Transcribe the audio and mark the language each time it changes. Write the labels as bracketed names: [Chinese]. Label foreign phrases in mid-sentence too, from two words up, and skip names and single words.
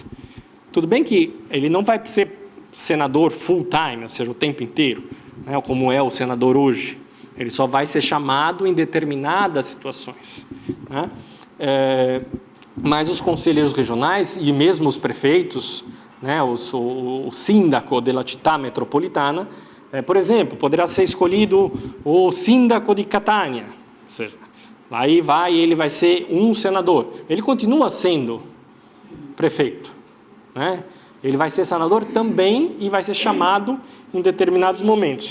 [Portuguese] Tudo bem que ele não vai ser senador [English] full time, [Portuguese] ou seja, o tempo inteiro, né, como é o senador hoje. Ele só vai ser chamado em determinadas situações, né? Mas os conselheiros regionais e mesmo os prefeitos, né, o [Italian] síndaco della città metropolitana, [Portuguese] por exemplo, poderá ser escolhido o síndaco de Catânia, ou seja, aí ele vai ser um senador. Ele continua sendo prefeito, né? Ele vai ser senador também e vai ser chamado em determinados momentos.